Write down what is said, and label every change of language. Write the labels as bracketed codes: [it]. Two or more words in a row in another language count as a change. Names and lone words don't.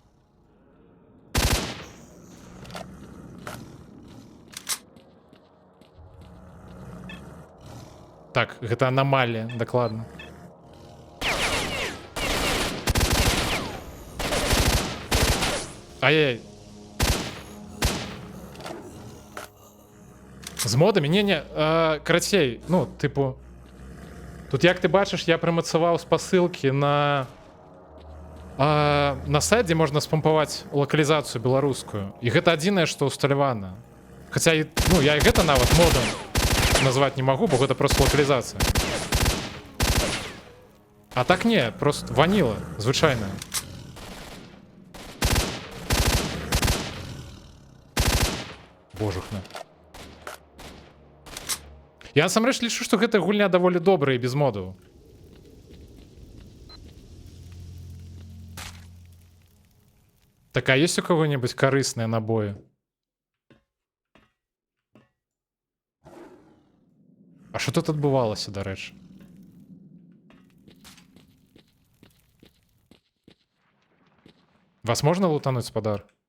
[be] Так, гэта аномалія, дакладна. Ай-яй. З модамі? Не-не, карацей, ну, типу... Тут, як ти бачиш, я примацаваў спасылкі на сайт, дзе можна спампаваць лакалізацыю беларускую. І гэта адзінае, што ўсталявана. Хаця, ну, я і гэта нават модам назваць не магу, бо гэта просто лакалізацыя. А так не, просто ваніла, звычайная. Божухна. Я насамрэч лічу, што гэтая гульня даволі добрая і без модаў. [ru] Так, а есть у кого-нибудь корыстные набои? [be] А що тут адбывалася, дарэчы? Вас можна лутануць, спадар?